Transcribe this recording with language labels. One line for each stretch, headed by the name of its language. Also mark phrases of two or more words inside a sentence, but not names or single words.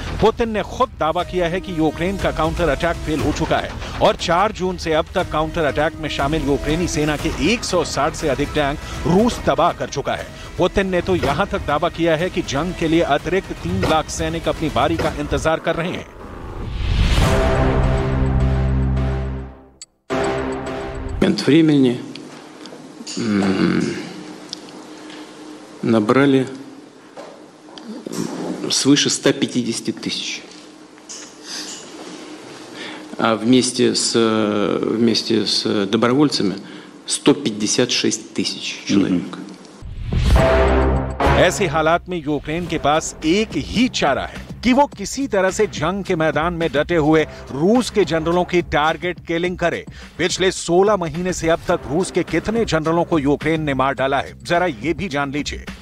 Hindi: पुतिन ने खुद दावा किया है कि यूक्रेन का
English: counter attack
Hindi: फेल हो चुका है और 4 जून से अब तक
English: counter attack
Hindi: में शामिल यूक्रेनी सेना के 160 से अधिक टैंक रूस तबाह कर चुका है। पुतिन ने तो यहां तक दावा किया है कि जंग के लिए अतिरिक्त 3 लाख सैनिक अपनी बारी का इंतजार कर रहे हैं।
Russian: Времени набрали свыше 150 тысяч. А вместе с добровольцами 156 тысяч человек.
Hindi: ऐसे हालात में यूक्रेन के पास एक ही चारा है, कि वो किसी तरह से जंग के मैदान में डटे हुए रूस के जनरलों की
English: target killing
Hindi: करे। पिछले 16 महीने से अब तक रूस के कितने जनरलों को यूक्रेन ने मार डाला है, जरा ये भी जान लीजिए।